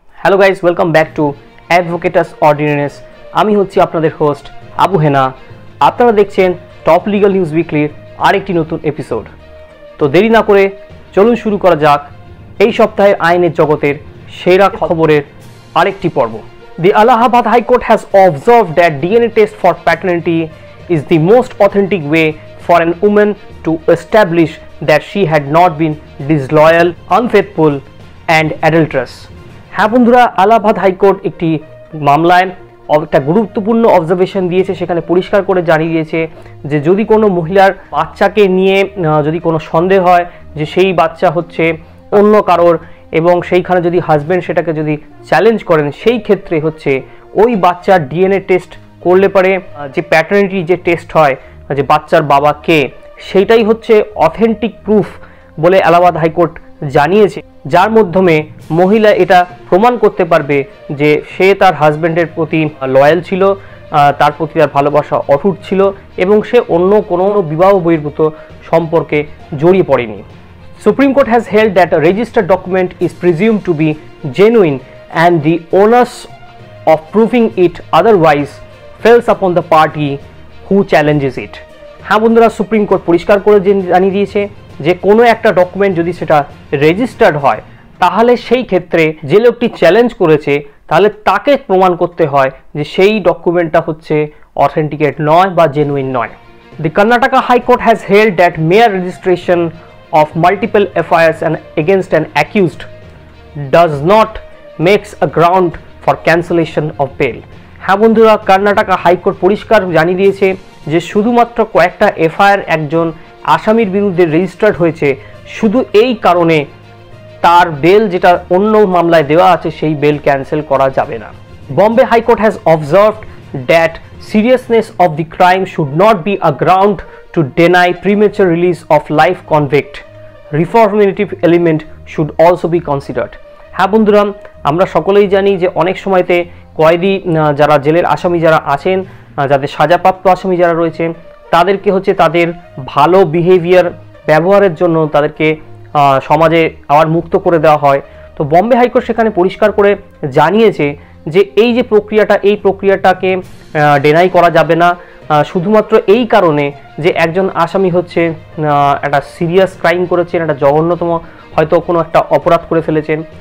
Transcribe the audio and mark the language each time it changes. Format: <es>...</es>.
<en>hello guys, welcome back to</en> <bn>অ্যাডভোকেটাস অর্ডিনারিস। আমি হচ্ছি আপনাদের হোস্ট আবু হেনা। আপনারা দেখছেন টপ লিগাল নিউজ উইকলির আরেকটি নতুন এপিসোড। তো দেরি না করে চলুন শুরু করা যাক এই সপ্তাহের আইনের জগতের সেরা খবরের আরেকটি পর্ব।</bn> <en>The Allahabad High Court has observed that DNA test for paternity is the most authentic way for an woman to establish that she had not been disloyal, unfaithful and adulterous.</en> <bn>হ্যাঁ বন্ধুরা, আলাহাবাদ হাইকোর্ট একটি মামলায় একটা গুরুত্বপূর্ণ observation দিয়েছে। সেখানে পরিষ্কার করে জানিয়ে দিয়েছে যে যদি কোনো মহিলার বাচ্চাকে নিয়ে যদি কোনো সন্দেহ হয় যে সেই বাচ্চা হচ্ছে অন্য কারোর, এবং সেইখানে যদি হাজব্যান্ড সেটাকে যদি চ্যালেঞ্জ করেন, সেই ক্ষেত্রে হচ্ছে ওই বাচ্চার ডিএনএ টেস্ট করলে পারে যে প্যাটার্নিটি যে টেস্ট হয় যে বাচ্চার বাবা কে, সেইটাই হচ্ছে অথেন্টিক প্রুফ বলে এলাহাবাদ হাইকোর্ট জানিয়েছে, যার মাধ্যমে মহিলা এটা প্রমাণ করতে পারবে যে সে তার হাজব্যান্ডের প্রতি লয়াল ছিল, তার প্রতি তার ভালোবাসা অটুট ছিল এবং সে অন্য কোনো বিবাহ বহির্ভূত সম্পর্কে জড়িয়ে পড়েনি।</bn> <en>Supreme Court has held that a registered document is presumed to be genuine and the onus of proving it otherwise falls upon the party who challenges it.</en> <bn>হ্যাঁ বন্ধুরা, সুপ্রিম কোর্ট পরিষ্কার করে জানিয়ে দিয়েছে যে কোনো একটা ডকুমেন্ট যদি সেটা রেজিস্টার্ড হয় তাহলে সেই ক্ষেত্রে যে লোকটি চ্যালেঞ্জ করেছে তাহলে তাকে প্রমাণ করতে হয় যে সেই ডকুমেন্টটা হচ্ছে অথেন্টিকেট নয় বা জেনুইন নয়।</bn> <en>The Karnataka High Court has held that mere registration of multiple FIRs and against an accused does not makes a ground for cancellation of bail.</en> <bn>হ্যাঁ বন্ধুরা, কর্ণাটকা হাইকোর্ট পরিষ্কার জানিয়ে দিয়েছে যে শুধুমাত্র কয়েকটা এফআইআর একজন আসামির বিরুদ্ধে রেজিস্টার্ড হয়েছে, শুধু এই কারণে তার বেল যেটা অন্য মামলায় দেওয়া আছে সেই বেল ক্যান্সেল করা যাবে না।</bn> <en>Bombay high court has observed that seriousness of the crime should not be a ground to deny premature release of life convict. Reformative element should also be considered.</en> <bn>হ্যাঁ বন্ধুরা, আমরা সকলেই জানি যে অনেক সময়তে কয়েদি যারা জেলের আসামি যারা আছেন, যাদের সাজাপ্রাপ্ত আসামি যারা রয়েছেন, তাদেরকে হচ্ছে তাদের ভালো বিহেভিয়ার ব্যবহারের জন্য তাদেরকে সমাজে আবার মুক্ত করে দেওয়া হয়। তো বম্বে হাইকোর্ট সেখানে পরিষ্কার করে জানিয়েছে যে এই যে প্রক্রিয়াটা, এই প্রক্রিয়াটাকে ডেনাই করা যাবে না, শুধুমাত্র এই কারণে যে একজন আসামি হচ্ছে একটা সিরিয়াস ক্রাইম করেছেন, একটা জঘন্যতম হয়তো কোনো একটা অপরাধ করে ফেলেছেন।</bn>